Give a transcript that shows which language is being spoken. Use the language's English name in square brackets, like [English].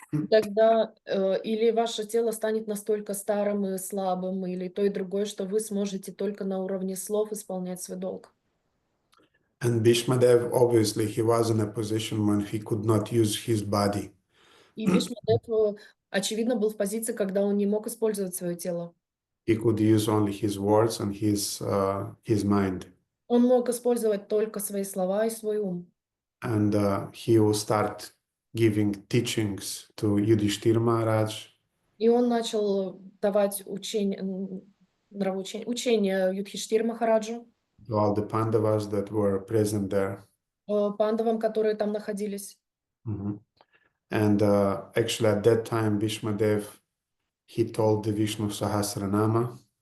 [Russian] Тогда или ваше тело станет настолько старым и слабым, или то и другое, что вы сможете только на уровне слов исполнять свой долг. [English] And Bhishmadev, obviously, he was in a position when he could not use his body. [Russian] И Бишмадев, очевидно, был в позиции, когда он не мог использовать свое тело. [English] He could use only his words and his mind. [Russian] Он мог использовать только свои слова и свой ум. [English] And he will start giving teachings to Yudhishthira Maharaj. [Russian] И он начал давать учение Юдхиштхире Махараджу, [English] To all the Pandavas that were present there. [Russian] пандавам, которые там находились. [English] And actually at that time, Bhishmadev, he told the Vishnu Sahasranama.